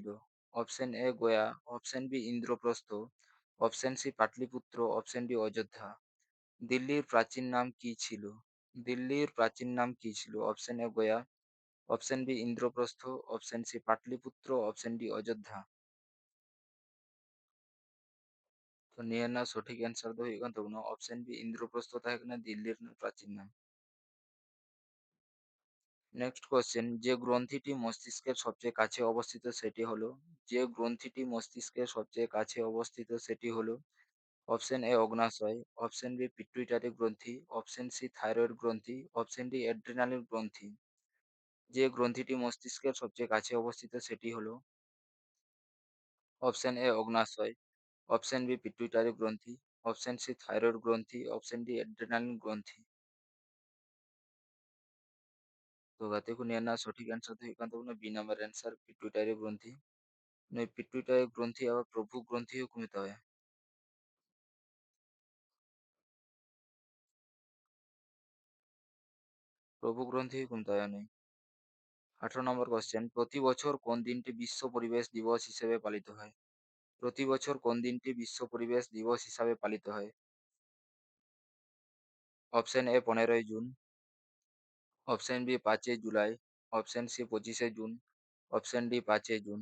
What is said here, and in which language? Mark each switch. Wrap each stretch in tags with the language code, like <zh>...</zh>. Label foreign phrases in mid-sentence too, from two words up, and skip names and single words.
<en>option A</en> <bn>গয়া,</bn> <en>option B</en> <bn>ইন্দ্রপ্রস্থ,</bn> <en>option C</en> <bn>পাটলিপুত্র,</bn> <en>option D</en> <bn>অযোধ্যা। দিল্লির প্রাচীন নাম কি ছিল? দিল্লির প্রাচীন নাম কি ছিল?</bn> <en>option A</en> <bn>গয়া,</bn> <en>option B</en> <bn>ইন্দ্রপ্রস্থ,</bn> <en>option C</en> <bn>পাটলিপুত্র,</bn> <en>option D</en> <bn>অযোধ্যা। তো নিয়ে নাও সঠিক অ্যান্সার</bn> <sat>ᱫᱚ ᱦᱩᱭᱩᱜ ᱠᱟᱱ ᱛᱟᱵᱚᱱᱟ</sat> <en>option B</en> <bn>ইন্দ্রপ্রস্থ</bn> <sat>ᱛᱟᱦᱮᱸ ᱠᱟᱱᱟ</sat> <bn>দিল্লির প্রাচীন নাম।</bn> <en>next question</en> <bn>যে গ্রন্থিটি মস্তিষ্কের সবচেয়ে কাছে অবস্থিত সেটি হলো যে গ্রন্থিটি মস্তিষ্কের সবচেয়ে কাছে অবস্থিত সেটি হলো</bn> <en>option A</en> <bn>অগ্ন্যাশয়,</bn> <en>option B</en> <bn>পিটুইটারি গ্রন্থি,</bn> <en>option C</en> <bn>থাইরয়েড গ্রন্থি,</bn> <en>option D</en> <bn>অ্যাড্রিনালিন গ্রন্থি। যে গ্রন্থিটি মস্তিষ্কের সবচেয়ে কাছে অবস্থিত সেটি হলো</bn> <en>option A</en> <bn>অগ্ন্যাশয়,</bn> <en>option B</en> <bn>পিটুইটারি গ্রন্থি,</bn> <en>option C</en> <bn>থাইরয়েড গ্রন্থি,</bn> <en>option D</en> <bn>অ্যাড্রিনালিন গ্রন্থি। তো দেখুন এর না সঠিক অ্যান্সার তো</bn> <sat>ᱦᱩᱭᱩᱜ ᱠᱟᱱ ᱛᱟᱵᱚᱱᱟ</sat> <bn>ᱵᱤ নাম্বার অ্যান্সার পিটুইটারি গ্রন্থি। ᱱᱩᱭ পিটুইটারি গ্রন্থি আবার প্রভু গ্রন্থি</bn> <sat>ᱦᱚᱸᱠᱚ ᱢᱮᱛᱟᱣᱟᱭᱟ।</sat> <bn>প্রভু গ্রন্থি</bn> <sat>হᱚᱸᱠᱚ ᱢᱮᱛᱟᱣᱟᱭᱟ ᱱᱩᱭ।</sat> <bn>18 নম্বর কোশ্চেন প্রতি বছর কোন দিনটি বিশ্ব পরিবেশ দিবস হিসেবে পালিত হয়? প্রতি বছর কোন দিনটি বিশ্ব পরিবেশ দিবস হিসাবে পালিত হয়?</bn> <en>option A</en> <bn>15ই জুন,</bn> <en>option B</en> <bn>5ই জুলাই,</bn> <en>option C</en> <bn>25শে জুন,</bn> <en>option D</en> <bn>5ই জুন।</bn>